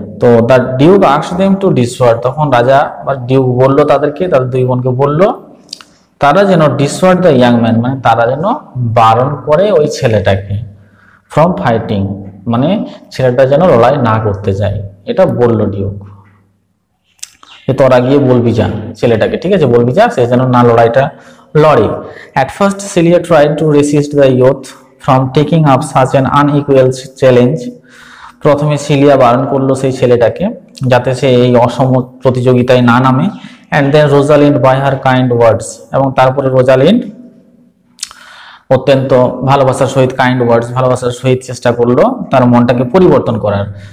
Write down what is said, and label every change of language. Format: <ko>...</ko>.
<bn>তো</bn> <en>the duke asked them to dissuade,</en> <bn>তখন রাজা বা ডিউক বলল তাদেরকে, তাদের দুই বোনকে বলল তারা যেন</bn> <en>dissuade the young man,</en> <bn>মানে তারা যেন বারণ করে ওই ছেলেটাকে,</bn> <en>from fighting,</en> <bn>মানে ছেলেটা যেন লড়াই না করতে যায়, এটা বলল ডিউক। তোরা গিয়ে বলবি যা ছেলেটাকে, ঠিক আছে, বলবি যা সে যেন না লড়াইটা লড়ে।</bn> <en>At first Celia tried to resist the youth from taking up such an unequal challenge.</en> <bn>প্রথমে সিলিয়া বারণ করলো সেই ছেলেটাকে যাতে সে এই অসম প্রতিযোগিতায় না নামে,</bn> <en>and then Rosalind by her kind words,</en> <bn>এবং তারপরে রোজালিন্ড অত্যন্ত ভালোবাসার সহিত কাইন্ড ওয়ার্ডস ভালোবাসার সহিত চেষ্টা করলো তার মনটাকে পরিবর্তন করার।</bn>